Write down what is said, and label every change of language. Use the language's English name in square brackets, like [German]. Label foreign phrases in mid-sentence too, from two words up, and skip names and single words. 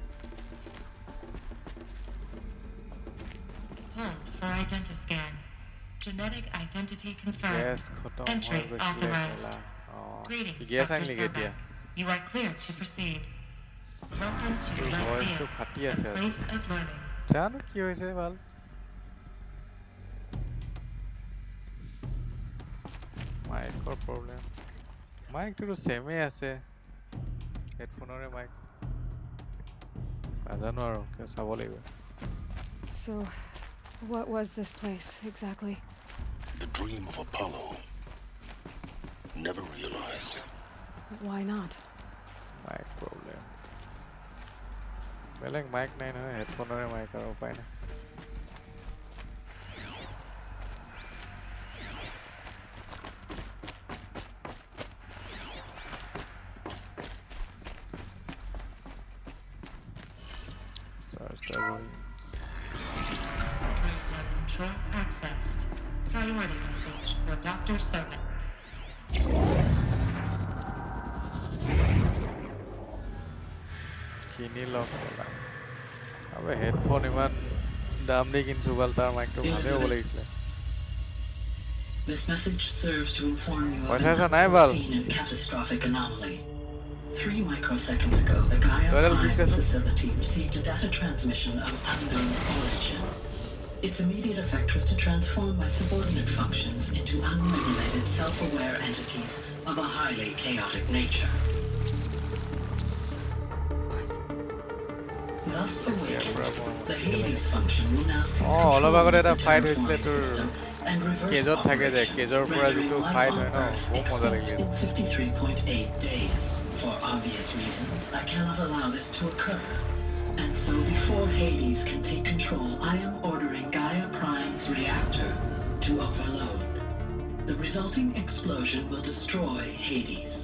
[English] Hold for identiscan. Genetic identity confirmed. Yes, Entry authorized. Greetings, Dr. Zotac. You are clear to proceed. Welcome to Ryzen, the place of learning. [Assamese] জানো কি হৈছে ভাল [English] mic problem [Assamese] মাইকটো সেমে আছে হেডফোনৰে মাইক নাজানো আৰু কে চাব লাগিব [English] So, what was this place exactly? The dream of Apollo. Never realized. Why not? mic problem [Assamese] বেলেগ মাইক নাই নহয় হেডফোনৰে মাইক আৰু উপায় নাই [English] Search the ruins. Control accessed. Priority message for Dr. Zotac. কিনি লক কলা আবে হেডফোন ইমান দাম দি কিনছো ভাল তাৰ মাইকটো ভালে হ'ব লাগিছিলে This message serves to inform you of What's that, an Naival? unforeseen and catastrophic anomaly. 3 microseconds ago, the Gaia Prime facility received a data transmission of unknown origin. Its immediate effect was to transform my subordinate functions into unregulated, self-aware entities of a highly chaotic nature. Thus awakened, the Hades function will now cease [Assamese] অলপ আগতে এটা ফাইট [English] control [Assamese] হৈছিলে [English] of the [Assamese] তোৰ [English] system and reverse [Assamese] কেজত থাকে যে [English] operations, [Assamese] কেজৰ পৰা যিটো [English] rendering [Assamese] ফাইট [English] life [Assamese] হয় [English] on [Assamese] ন [English] Earth [Assamese] বহুত মজা [English] extinct [Assamese] লাগিছিল [English] in 53.8 days. For obvious reasons, I cannot allow this to occur. And so before Hades can take control, I am ordering Gaia Prime's reactor to overload. The resulting explosion will destroy Hades.